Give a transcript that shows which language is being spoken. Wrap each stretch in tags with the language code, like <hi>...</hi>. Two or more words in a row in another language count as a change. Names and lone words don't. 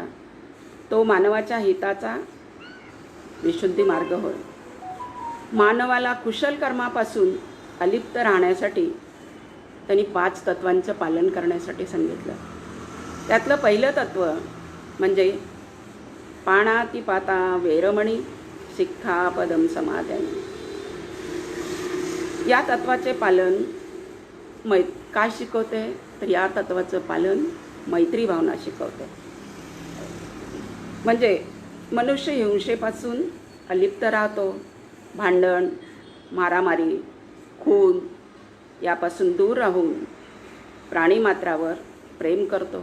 <mr>तो मानवाच्या हिताचा विशुद्धी मार्ग होय. मानवाला कुशल कर्मापासून अलिप्त राहण्यासाठी त्यांनी 5 तत्वांचं पालन करण्यासाठी सांगितलं. त्यातलं पहिलं तत्व म्हणजे</mr> <pi>पाणातिपाता वेरमणी सिक्खापदम समादयामि.</pi> <mr>या तत्वाचे पालन काय शिकवते तर या तत्वाचं पालन मैत्री भावना शिकवते. म्हणजे मनुष्य हिंसेपासून अलिप्त राहतो, भांडण, मारामारी, खून यापासून दूर राहून प्राणीमात्रावर प्रेम करतो.</mr>